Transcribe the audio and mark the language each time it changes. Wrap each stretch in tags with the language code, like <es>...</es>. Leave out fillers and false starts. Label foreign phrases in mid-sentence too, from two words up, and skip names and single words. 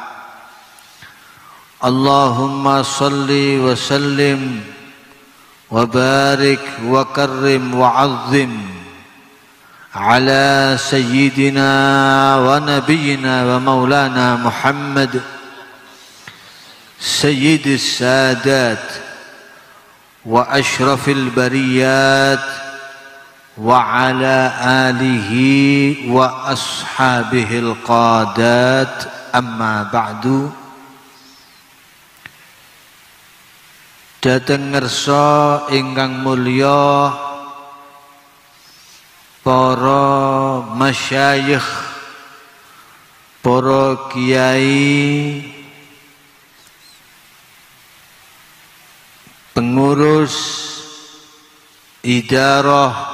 <ar>اللهم صل وسلم وبارك وكرم وعظم على سيدنا ونبينا ومولانا محمد سيد السادات وأشرف البريات وعلى آله وأصحابه القادات. أما بعد.</ar> <jv>Dhateng ngersa ingkang mulya para masyayikh, para kiai, pengurus idarah</jv>